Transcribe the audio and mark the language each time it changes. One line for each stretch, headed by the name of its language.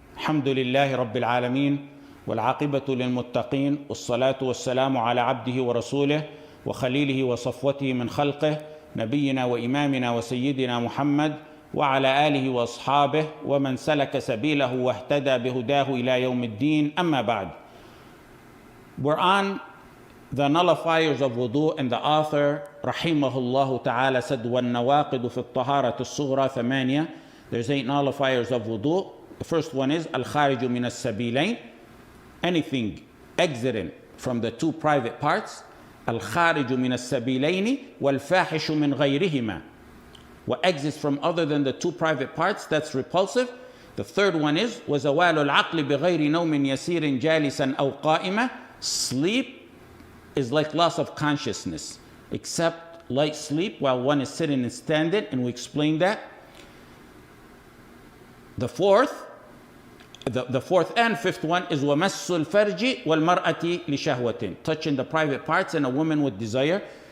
Arabic: الحمد لله رب العالمين والعاقبة للمتقين والصلاة والسلام على عبده ورسوله وخليله وصفوته من خلقه نبينا وإمامنا وسيدنا محمد وعلى آله وأصحابه ومن سلك سبيله واهتدى بهداه إلى يوم الدين. أما بعد.
English: We're on the nullifiers of wudu, and the author rahimahullah ta'ala said
Arabic: وَالنَّوَاقِدُ فِي الطَّهَارَةِ الصُّغْرَى ثَمَانِيَةٌ.
English: There's 8 nullifiers of wudu. The first one is
Arabic: al-khariju min as-sabilayn,
English: anything exiting from the 2 private parts.
Arabic: Al-khariju min as-sabilayni wal-fahishu min ghayrihima.
English: What exits from other than the 2 private parts, that's repulsive. The third one is
Arabic: وَزَوَالُ الْعَقْلِ بِغَيْرِ نَوْمٍ يَسِيرٍ جَالِسًا أَوْ قَائِمًا.
English: Sleep is like loss of consciousness, except light sleep while one is sitting and standing, and we explained that. The fourth and fifth one is
Arabic: وَمَسُّ الْفَرْجِ وَالْمَرْأَةِ لِشَهْوَةٍ,
English: touching the private parts and a woman with desire.